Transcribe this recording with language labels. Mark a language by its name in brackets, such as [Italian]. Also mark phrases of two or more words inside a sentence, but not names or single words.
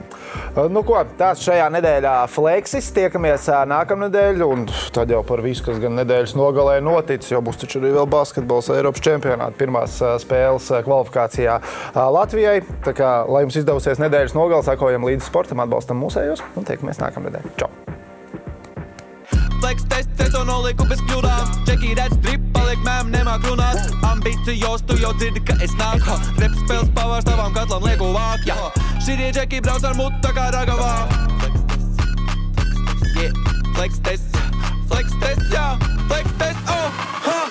[Latvian] Nu ko, tāds šajā nedēļā Fleksis. Tiekamies nākamnedēļ, un tad jau par visu, kas gan nedēļas nogalē noticis, jo būs taču arī vēl basketbols Eiropas čempionāta pirmās spēles kvalifikācijā Latvijai. Tā kā, lai jums izdevusies nedēļas nogale, sakojam līdzi sportam, atbalstam mūsējos, un tiekamies nākamnedēļ. Čau! [English] Flex test, [Latvian] es to noliku bez kļūdām. Džeki redz drip, paliek mēm, nemāk runāt. Ambīcijos, tu jau dzirdi, ka es nāku. Rep spēles pavārs tavam katlam lieku vāk. Šitie džeki brauc ar mutu tā kā ragavām. [English] Flex test, yeah. Flex test, flex test, jā. Flex test, oh.